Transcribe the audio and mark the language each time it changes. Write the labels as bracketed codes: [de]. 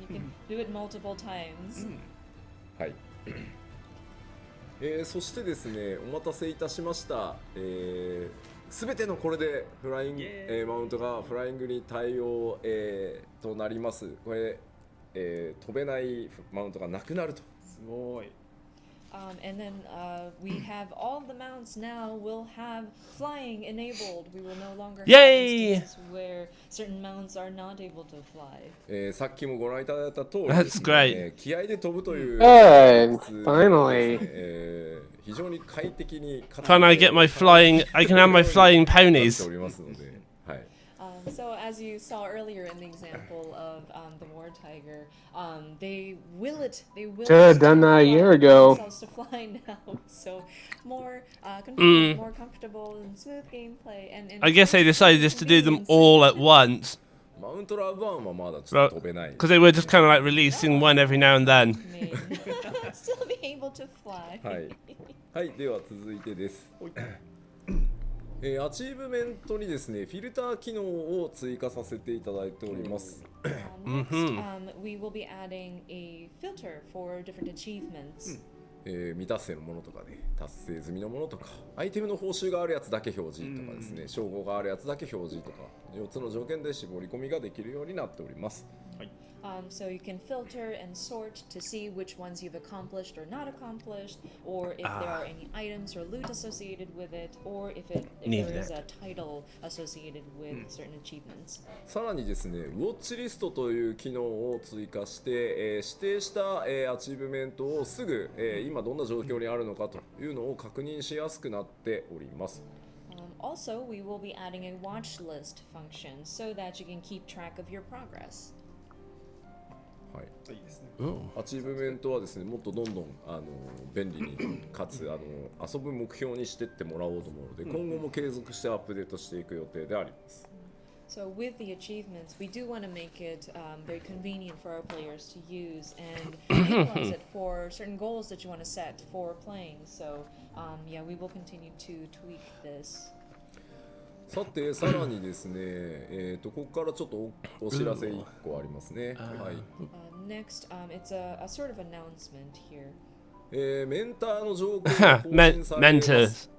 [en] You can do it multiple times. [ja] はい。そしてですね、お待たせいたしました。すべてのこれでフライング、マウントがフライングに対応、となります。これ、飛べないマウントがなくなると。すごい。 [en] And then we have all the mounts now will have flying enabled. We will no longer have instances where certain mounts are not able to fly. [ja] さっきもご覧いただいた通り、 [en] That's great. [ja] 気合で飛ぶという、 [en] Good. Finally. [ja] 非常に快適に [en] Can I get my flying? I can have my flying [ja] して [en] ponies. [ja] おりますので、はい。 [en] So as you saw earlier in the example of the War Tiger, they will Should have done that a year ago. themselves to fly now. So more convenient, more comfortable, and smooth gameplay. And I guess they decided just to do them all at once [ja] マウントラブ1はまだちょっと飛べない。 [en] because they were just kind of like releasing one every now and then. still be able to fly. [ja] はい、はい、では続いてです。アチーブメントにですね、フィルター機能を追加させていただいております。 [en] Next, we will be adding a filter for different achievements. [ja] 未達成のものとかね、達成済みのものとか、アイテムの報酬があるやつだけ表示とかですね、称号があるやつだけ表示とか、4つの条件で絞り込みができるようになっております。 [en] So you can filter and sort to see which ones you've accomplished or not accomplished, or if there are any items or loot associated with it, or if there is a title associated with certain achievements. [ja] さらにですね、ウォッチリストという機能を追加して、指定した、アチーブメントをすぐ、今どんな状況にあるのかというのを確認しやすくなっております。 [en] Also, we will be adding a watch list function so that you can keep track of your progress. [ja] はい、いいですね。アチーブメントはですね、もっとどんどん便利にかつ遊ぶ目標にしていってもらおうと思うので、今後も継続してアップデートしていく予定であります。 [en] So with the achievements, we do want to make it very convenient for our players to use and utilize it for certain goals that you want to set for playing. So yeah, we will continue to tweak this. [ja] さて、さらにですね、ここからちょっとお知らせ1個ありますね。はい。 [en] Next, it's a sort of announcement here. [ja] メンターの条件が更新されます。